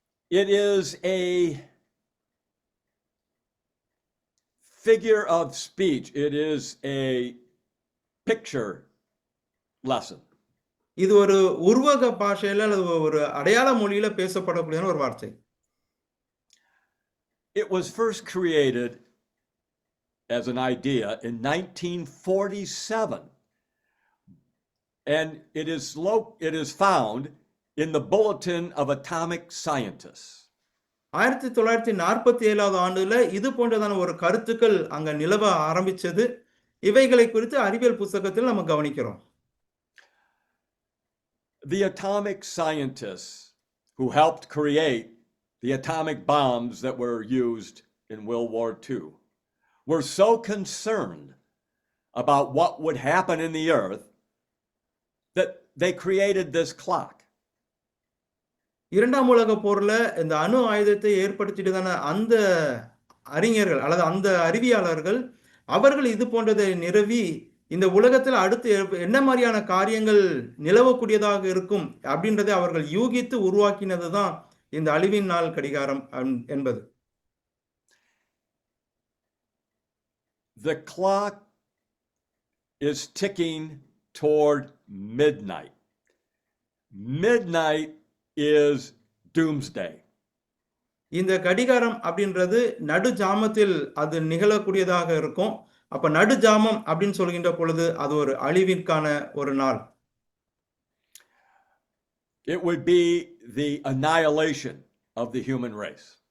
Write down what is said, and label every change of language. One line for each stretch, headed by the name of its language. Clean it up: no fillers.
English: It is a figure of speech. It is a picture lesson.
Tamil: இது ஒரு உருவக பாஷையில அல்லது ஒரு அடையாள மொழியில பேசப்படக்கூடிய ஒரு வார்த்தை.
English: It was first created as an idea in 1947, and it is found in the Bulletin of Atomic Scientists.
Tamil: 1947 ஆண்டுல இது போன்றதான ஒரு கருத்துக்கள் அங்க நிலவ ஆரம்பிச்சது. இவைகளை குறித்து அறிவியல் புத்தகத்தில் நம்ம கவனிக்கிறோம்.
English: The atomic scientists who helped create the atomic bombs that were used in World War II were so concerned about what would happen in the earth that they created this clock.
Tamil: இரண்டாம் உலக போர்ல இந்த அணு ஆயுதத்தை ஏற்படுத்தியதான அந்த அறிஞர்கள் அல்லது அந்த அறிவியலாளர்கள் அவர்கள் இது போன்றதை நிறுவி இந்த உலகத்தில் அடுத்து என்ன மாதிரியான காரியங்கள் நிலவக்கூடியதாக இருக்கும் அப்படின்றதை அவர்கள் யூகித்து உருவாக்கினதுதான் இந்த அழிவின் நாள் கடிகாரம் என்பது.
English: The clock is ticking toward midnight. Midnight is doomsday.
Tamil: இந்த கடிகாரம் அப்படின்றது நடு ஜாமத்தில் அது நிகழக்கூடியதாக இருக்கும். அப்ப நடு ஜாமம் அப்படின்னு சொல்கின்ற பொழுது அது ஒரு அழிவிற்கான ஒரு நாள்.
English: It would be the annihilation of the human race.